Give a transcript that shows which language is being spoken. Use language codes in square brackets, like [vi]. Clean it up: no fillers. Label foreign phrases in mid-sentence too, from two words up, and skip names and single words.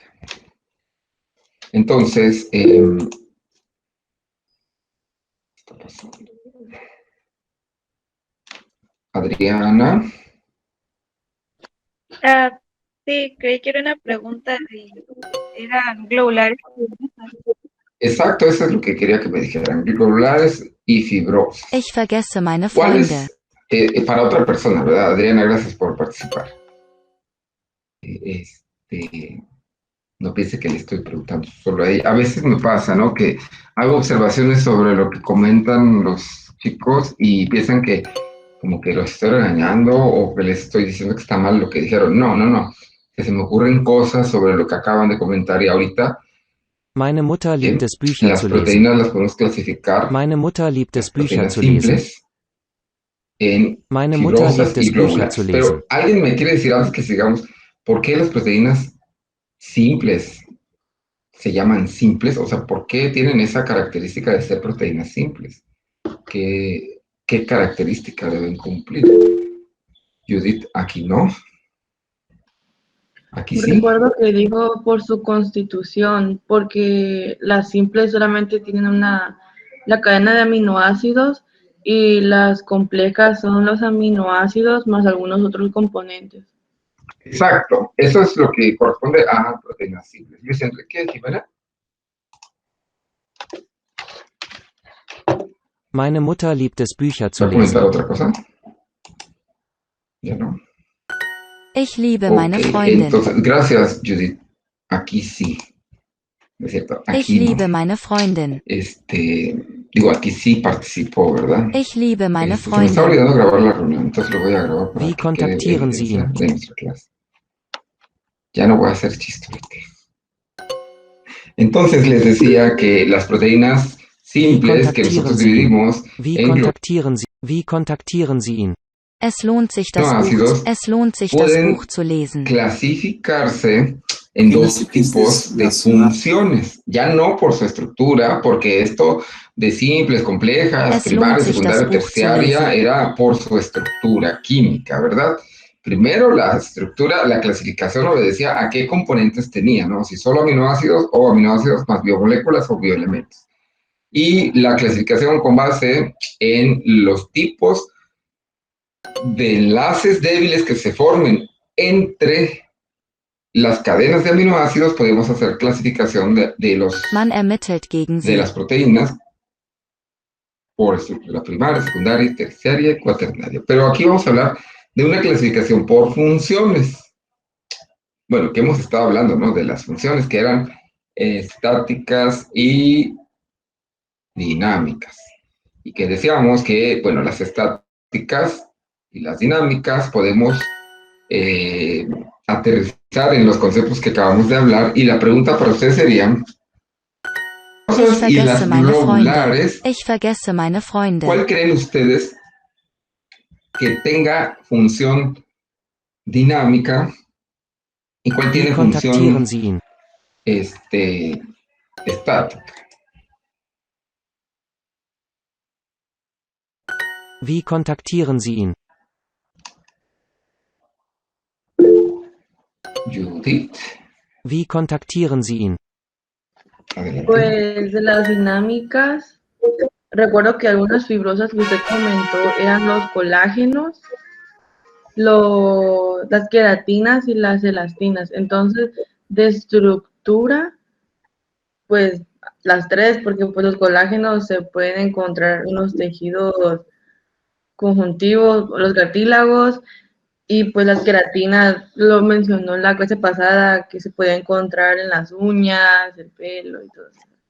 [es] Entonces, está pasando. Adriana. Sí, creí que era una pregunta de, eran globulares. Exacto, eso es lo que quería que me dijeran, globulares y fibrosos. [de] Ich vergesse meine Freunde. [es] ¿Cuáles? Para otra persona, ¿verdad? Adriana, gracias por participar. No piense que le estoy preguntando solo a ella. A veces me pasa, ¿no? Que hago observaciones sobre lo que comentan los chicos y piensan que como que los estoy regañando o que les estoy diciendo que está mal lo que dijeron. No, no, no. Que se me ocurren cosas sobre lo que acaban de comentar y ahorita [de] Meine Mutter liebt es, Bücher [es] las [de] zu lesen. [es] proteínas las podemos clasificar, [de] Meine Mutter liebt [es] las [de] es, Bücher [es] proteínas [de] zu lesen. [es] simples, en [de] Meine Mutter [es] fibrosas [de] liebt [es] y [de] es, Bücher zu [es] globulares. [de] lesen. [es] Pero alguien me quiere decir antes que sigamos, ¿por qué las proteínas simples se llaman simples? O sea, ¿por qué tienen esa característica de ser proteínas simples? ¿Qué característica deben cumplir? Judith, aquí no. Aquí sí. Recuerdo que dijo por su constitución, porque las simples solamente tienen la cadena de aminoácidos y las complejas son los aminoácidos más algunos otros componentes. Exacto. Eso es lo que corresponde a proteínas simples. Luis Enrique, Jimena. [de] Meine Mutter liebt es, Bücher zu [es] ¿Va a comentar [de] lesen. [es] otra cosa? Ya no. [de] Ich liebe [es] Ok, [de] meine Freundin. [es] entonces, gracias, Judith. Aquí sí. ¿No es cierto? [de] Ich [es] Aquí no. [de] liebe meine Freundin. [es] Digo, aquí sí participó, ¿verdad? [de] Ich liebe meine [es] Se me está [de] Freundin. [es] olvidando grabar la reunión, entonces lo voy a grabar para [de] Wie [es] que quede [de] kontaktieren Sie [es] evidencia [de] ihn? [es] de nuestra clase. Ya no voy a hacer chistorete. Entonces les decía que las proteínas simples que nosotros dividimos en [de] Wie kontaktieren Sie ihn? Es lohnt sich, [es] aminoácidos [de] das [es] pueden [de] Buch zu lesen. [es] clasificarse en dos tipos de funciones, ya no por su estructura, porque esto de simples, complejas, primaria, secundaria, terciaria, era por su estructura química, ¿verdad? Primero la estructura, la clasificación obedecía a qué componentes tenía, ¿no? Si solo aminoácidos o aminoácidos más biomoléculas o bioelementos. Y la clasificación con base en los tipos de enlaces débiles que se formen entre las cadenas de aminoácidos, podemos hacer clasificación [de] Man ermittelt gegen [es] de [de] sie. [es] las proteínas por estructura primaria, secundaria, terciaria y cuaternaria. Pero aquí vamos a hablar de una clasificación por funciones. Bueno, que hemos estado hablando, ¿no? De las funciones que eran estáticas y dinámicas. Y que decíamos que, bueno, las estáticas y las dinámicas podemos aterrizar en los conceptos que acabamos de hablar. Y la pregunta para ustedes sería, y las globulares, [de] Ich vergesse meine Freunde. [es] ¿cuál creen ustedes que tenga función dinámica y cuál [de] Wie [es] tiene [de] kontaktieren [es] función [de] Sie ihn? [es] estática? [de] Wie kontaktieren Sie ihn? [es] Judith, [de] Wie kontaktieren Sie ihn? [es] adelante. Pues de las dinámicas recuerdo que algunas fibrosas que usted comentó eran los colágenos, las queratinas y las elastinas. Entonces, de estructura, pues las tres, porque pues los colágenos se pueden encontrar en los tejidos conjuntivos, los cartílagos, y pues las queratinas, lo mencionó en la clase pasada, que se puede encontrar en las uñas, el pelo y todo eso.